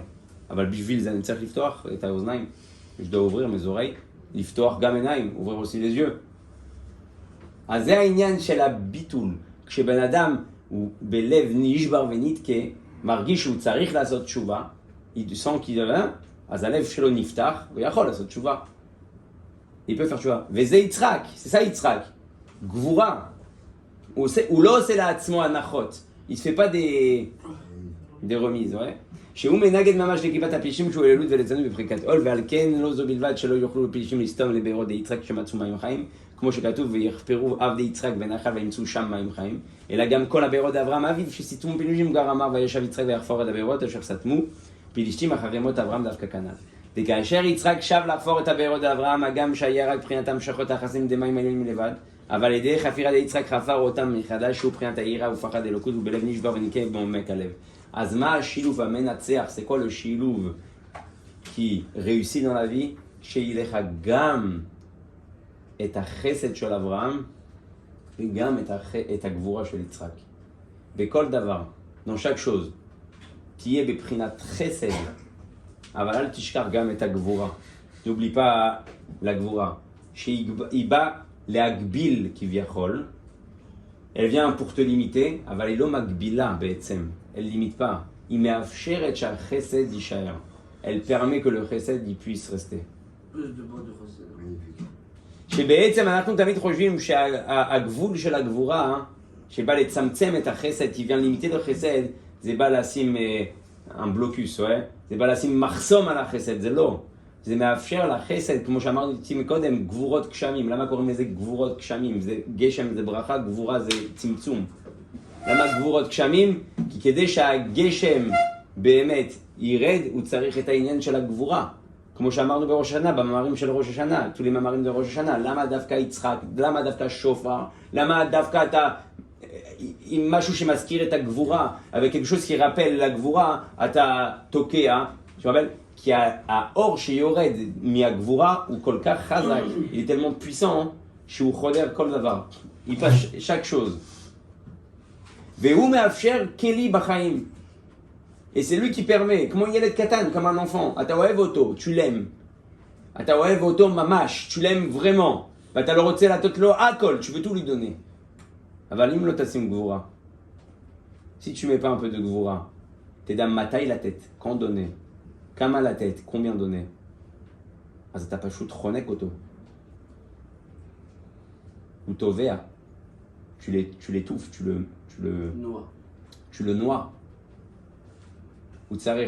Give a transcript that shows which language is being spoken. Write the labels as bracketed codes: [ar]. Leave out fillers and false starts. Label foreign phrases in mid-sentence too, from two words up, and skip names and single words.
[he] אבל בשביל זה אני צריך לפתוח את האוזניים. [fr] Je dois ouvrir mes oreilles, [he] לפתוח גם עיניים, [fr] ouvrir aussi les yeux. [he] אז זה העניין של הביטול. כשבן אדם הוא בלב נשבר ונתקה, מרגיש שהוא צריך לעשות תשובה, [fr] il sent qu'il devient, [he] אז הלב שלו נפתח, הוא יכול לעשות תשובה. [fr] Il peut faire תשובה. וזה יצחק, c'est ça יצחק. [he] גבורה. הוא לא עושה לעצמו הנחות. [fr] Il se fait pas des remises, ouais. [he] שהוא מנגד ממש לכיפת הפלישים כשהוא אלילות ולצנות בפריקת עול, ועל כן לא זו בלבד שלא יוכלו פלישים לסתום לבארות די יצחק שמצאו מים חיים, כמו שכתוב ויחפרו עבדי יצחק ונחל וימצאו שם מים חיים, אלא גם כל הבארות אברהם אביו שסתמו פלישים גר אמר וישב יצחק ויחפור את הבארות אשר סתמו פלישתים אחרי מות אברהם דווקא כנ"ל. וכאשר יצחק שב לחפור את הבארות אברהם, הגם שהיה רק בחינת המשכות היחסים דמים עליונים מלבד, אבל על ידי חפירת יצחק חפר אותם מחדש שהוא בחינת היראה ופחד אלוקות ובלב נשבר וניקה בעומק הלב. אז מה השילוב המנצח? [fr] C'est quoi le שילוב qui réussit dans la vie? [he] שיהיה לך גם את החסד של אברהם וגם את הגבורה של יצחק. בכל דבר, [fr] dans chaque chose, [he] תהיה בבחינת חסד, אבל אל תשכח גם את הגבורה. [fr] n'oublie pas la גבורה. [he] שהיא באה להגביל כביכול, [fr] elle vient pour te limiter, [he] אבל היא לא מגבילה בעצם. [fr] Elle ne limite pas. [he] היא מאפשרת שהחסד יישאר. [fr] Elle permet que le חסד puisse rester. plus de mots de חסד. [he] שבעצם אנחנו תמיד חושבים שהגבול של הגבורה, שבא לצמצם את החסד, [fr] qui vient limiter le חסד, [he] זה בא לשים [fr] un blocus, ouais? [he] זה בא לשים מחסום על החסד, זה לא. זה מאפשר לחסד, כמו שאמרתי מקודם, גבורות גשמים. למה קוראים לזה גבורות גשמים? זה גשם, זה ברכה, גבורה זה צמצום. למה גבורות גשמים? כי כדי שהגשם באמת ירד, הוא צריך את העניין של הגבורה. כמו שאמרנו בראש השנה, במאמרים של ראש השנה, תולים מאמרים בראש השנה. למה דווקא יצחק? למה דווקא שופר? למה דווקא אתה עם משהו שמזכיר את הגבורה? אבל [fr] quelque chose qui rappelle [he] לגבורה, אתה תוקע. כי האור שיורד מהגבורה הוא כל כך חזק, [fr] il est tellement puissant, [he] שהוא חודר כל דבר. [fr] il passe chaque chose. [he] והוא מאפשר כלי בחיים. [fr] Et c'est lui qui permet, [he] כמו ילד קטן, [fr] comme un enfant, [he] אתה אוהב אותו, [fr] tu l'aimes. [he] אתה אוהב אותו ממש, [fr] tu l'aimes vraiment. [he] ואתה לא רוצה לתת לו הכל, [fr] tu veux tout lui donner. [he] אבל אם לא תשים גבורה, [fr] si tu mets pas un peu de גבורה, [he] תדע מתי לתת, [fr] quand donner, [he] כמה לתת, [fr] combien donner, [he] אז אתה פשוט חונק אותו. הוא טובע. [fr] Tu l'étouffes, tu le noies. [he] הוא צריך.